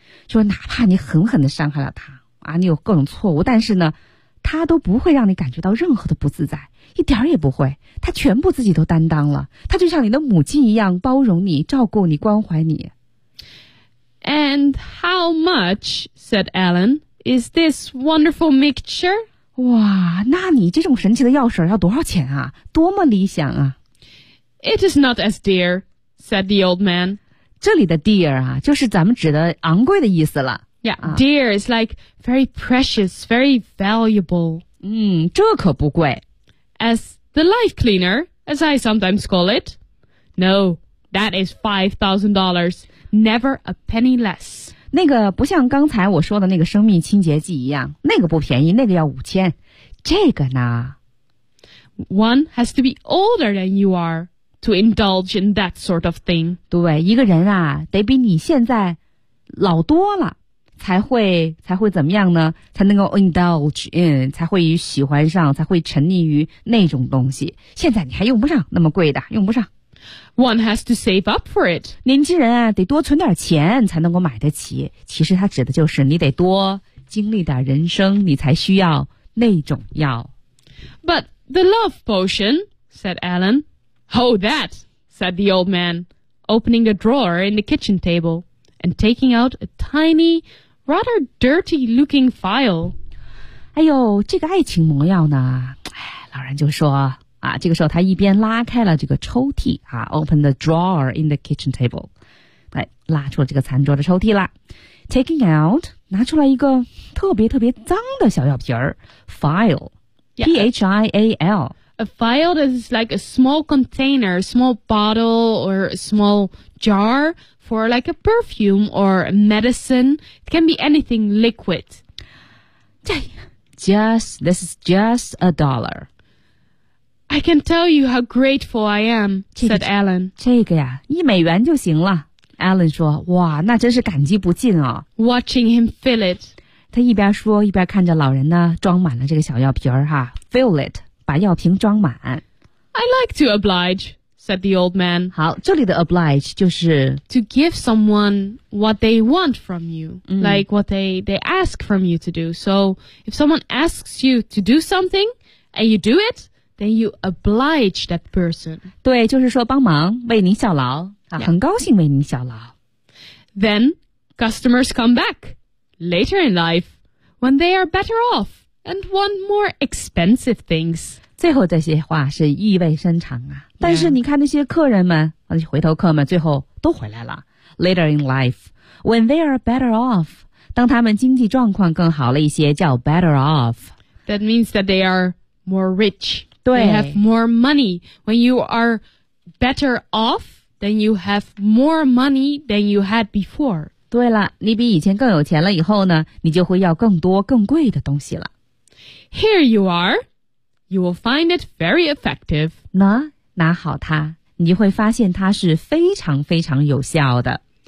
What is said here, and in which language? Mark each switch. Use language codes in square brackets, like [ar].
[zh] 说哪怕你狠狠地伤害了他啊，你有各种错误，但是呢他都不会让你感觉到任何的不自在，一点也不会，他全部自己都担当了，他就像你的母亲一样包容你，照顾你，关怀你。 [en] And how much, said Alan, is this wonderful mixture? [zh] 哇，那你这种神奇的药水要多少钱啊？多么理想啊。 [en] It is not as dear, said the old man. [zh] 这里的 dear 啊，就是咱们指的昂贵的意思了。 [en] Yeah, dear is like very precious, very valuable. [zh] 嗯，这可不贵。 [en] As the life cleaner, as I sometimes call it. No, that is $5,000. Never a penny less. [zh] 那个不像刚才我说的那个生命清洁剂一样，那个不便宜，那个要5000。这个呢 [en] ？One has to be older than you are to indulge in that sort of thing. [zh] 对，一个人啊，得比你现在老多了，才会怎么样呢？才能够 [en] indulge in， [zh] 才会喜欢上，才会沉溺于那种东西。现在你还用不上那么贵的，用不上。 [en] One has to save up for it. [zh] 年轻人啊，得多存点钱才能够买得起。其实他指的就是你得多经历点人生，你才需要那种药。 [en] But the love potion, said Alan. Oh, that, said the old man, opening a drawer in the kitchen table and taking out a tiny, rather dirty-looking phial. [zh] 哎呦，这个爱情魔药呢？哎，老人就说。啊，这个时候他一边拉开了这个抽屉啊 ， [en] open the drawer in the kitchen table， [zh] 哎，拉出了这个餐桌的抽屉了。 [en] Taking out, [zh] 拿出来一个特别特别脏的小药瓶儿 ,file,、 [en] yeah. P-H-I-A-L. A file is like a small container, small bottle or small jar for like a perfume or medicine. It can be anything liquid. This is just a dollar. I can tell you how grateful I am, said Alan. [zh] 这个呀，1美元就行了。Alan 说，哇，那真是感激不尽哦。 [en] Watching him fill it. [zh] 他一边说，一边看着老人呢，装满了这个小药瓶儿哈。 [en] Fill it, [zh] 把药瓶装满。 [en] I like to oblige, said the old man. [zh] 好，这里的 oblige 就是 [en] To give someone what they want from you,、like what they ask from you to do. So if someone asks you to do something and you do itThen you oblige that person. [zh] 对，就是说帮忙，为您效劳、yeah. 很高兴为您效劳。 [en] Then customers come back later in life when they are better off and want more expensive things. [zh] 最后这些话是意味深长啊。但是你看那些客人们、yeah. 那些回头客们最后都回来了。 [en] Later in life, when they are better off, [zh] 当他们经济状况更好了一些叫 [en] better off. That means that they are more rich. [zh] 对 [en] they have more money. When you are better off, then you have more money than you had before. [zh] 对了，你比以前更有钱了以后呢，你就会要更多更贵的东西了。 [en] Here you are. You will find it very effective. [zh] 拿好它，你就会发现它是非常非常有效的。